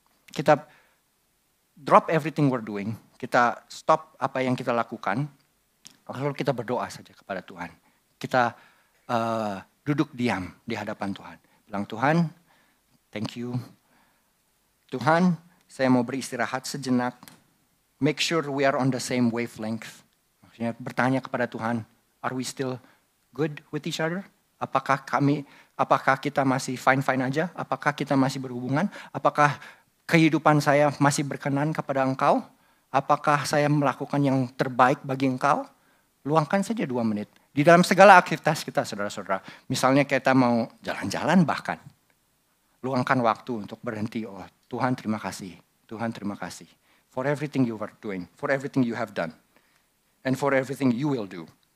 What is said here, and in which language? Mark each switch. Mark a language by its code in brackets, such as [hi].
[en] Kita drop everything we're doing. [id] Kita stop apa yang kita lakukan. Lalu kita berdoa saja kepada Tuhan. Kita duduk diam di hadapan Tuhan. Bilang, Tuhan, thank you. Tuhan, saya mau beristirahat sejenak. [en] Make sure we are on the same wavelength. Maksudnya bertanya kepada Tuhan, are we still good with each other? [id] Apakah kita masih fine-fine aja? Apakah kita masih berhubungan? Apakah kehidupan saya masih berkenan kepada Engkau? Apakah saya melakukan yang terbaik bagi Engkau? Luangkan saja 2 menit. Di dalam segala aktivitas kita, saudara-saudara. Misalnya kita mau jalan-jalan bahkan. Luangkan waktu untuk berhenti. Oh, Tuhan terima kasih. Tuhan terima kasih. [en] For everything you are doing. For everything you have done. And for everything you will do.